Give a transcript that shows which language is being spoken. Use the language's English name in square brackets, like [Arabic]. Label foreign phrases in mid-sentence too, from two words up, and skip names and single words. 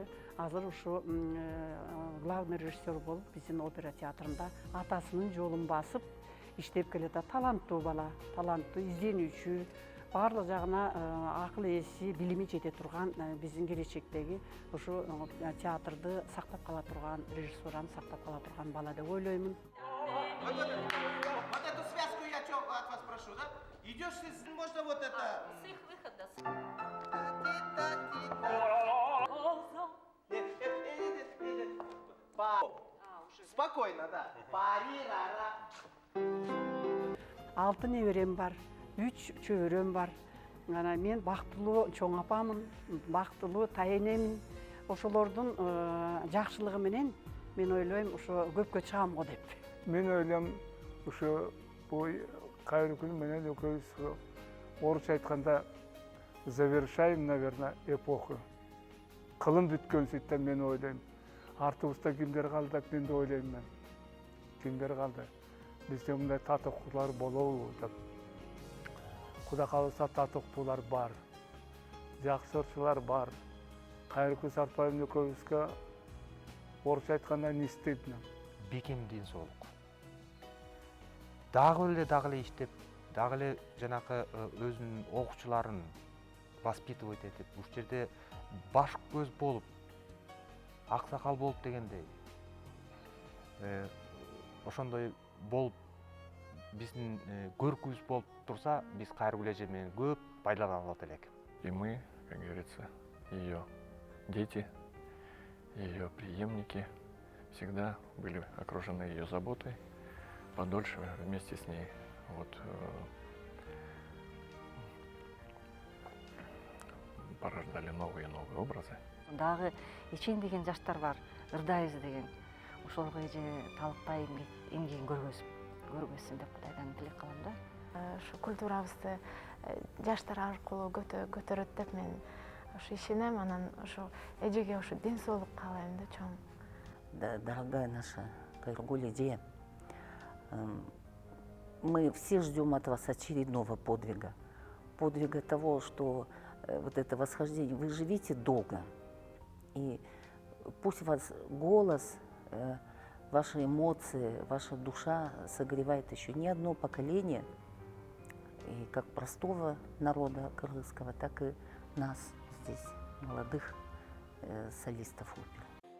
[Kyrgyz] Азыр ушу главный режиссер болуп, биздин опера театрында атасынын жолун басып иштеп келет. Таланттуу бала, таланттуу, изденүүчү, барлык жагына акыл ээси, билими жете турган, биздин келечектеги ушу театрды сактап кала турган, режиссураны сактап кала турган бала деп ойлоймун. [Russian] Вот эту связку я что от вас прошу, да? Идешь, можно вот это... С их выхода. Спокойно, да. [Kyrgyz] Алты неберем бар, 3 чөбөрөм бар. Мен бактылуу чоң апамын, бактылуу тайенемин. Ошолордун жакшылыгы менен мен ойлойм, ошо көпкө чыгам го деп. Мен ойлойм, ошо бул Кайыргүл менен экөөбүз орусча айтканда [Russian] завершаем, наверное, эпоху. [Kyrgyz] Кылым бүткөн сөйттен мен ойлойм. Артыбызда кимдер калды деп мен да ойлойм мен. Кимдер калды? Бизде мындай татыктуулар болобу деп. Кудай кааласа татыктуулар бар. Жакшы ырчылар бар. Кайыргүл Сарбаевна экөөбүзгө орусча айтканда [Russian] не стыдно. [Kyrgyz] Бекем ден соолук. Дагы эле иштеп, дагы эле жанакы өзүнүн окуучуларын воспитывать этип, ушул жерде баш көз болуп, аксакал болуп дегендей. Ошондой болуп, биздин көркүбүз болуп турса, биз Кайыргүл эже менен көп пайдалана алат элек. [Russian] И мы, как говорится, ее дети, ее преемники всегда были окружены ее заботой, подольше вместе с ней порождали новые и новые образы. [Kyrgyz] Дагы Эчен деген жаштар бар, Ырдайыз деген. Ошолго эже талыкпай эмгегин көргөзсүн деп Кудайдан тилек кылам да. ушу культурабызды жаштар аркылуу көтөрөт деп мен ушу ишенем. Анан ушу эжеге ушу ден соолук каалайм да чоң. [Russian] Да, дорогая наша Кайыргуль Идея, мы все ждем от вас очередного подвига. Подвига того, что вот это восхождение, вы живите долго. И пусть вас голос, ваши эмоции, ваша душа согревает еще не одно поколение, и как простого народа кыргызского, так и нас здесь, молодых солистов оперы.